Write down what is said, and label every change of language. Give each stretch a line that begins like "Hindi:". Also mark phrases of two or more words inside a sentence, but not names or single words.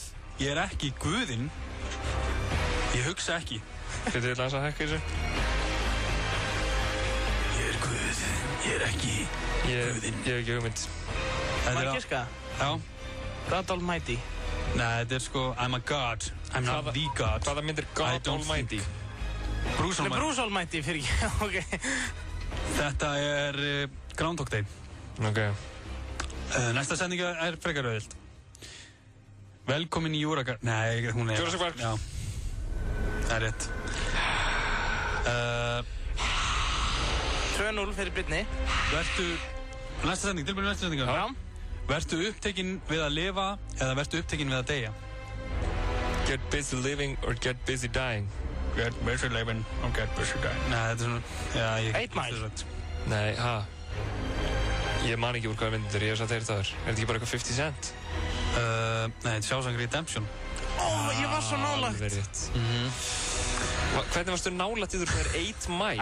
Icelandic: Ég er ekki Guðinn. Ég hugsa ekki. Getur þið aðeins að hækka þessu? Ég er Guð. Ég er ekki Guðinn. Ég hef ekki hugmynd. Má ég giska? Já. God Almighty. Nei, þetta er sko
English: I'm a God. I'm not the God.
Icelandic: Hvaða mynd er God Almighty? Bruce Almighty. Bruce Almighty fyrir ekki. Ok. Þetta er Groundhog Day. Ok. Næsta sendinga er frekar auðvilt. Velkomin í Juragar... Nei, hún er... Jurassic Park. Já. Það er rétt. 2-0 fyrir Byrni. Næsta sending, tilbúin næsta sendinga. Já. Vertu upptekinn við að lifa eða vertu upptekinn við að deyja?
English: Get busy living or get busy dying. Get busy living or get busy dying.
Icelandic: Nei, þetta er svona... Já, 8 Mile. Nei, Ég man ekki úr hvaða myndir þetta er, ég hef satt heyrt það þar. Er þetta ekki bara eitthvað 50 Cent? Nei, þetta er Shawshank Redemption. Ég var svo nálagt. Alveg rétt. Hvernig varstu nálægt í þú þegar 8 Mile?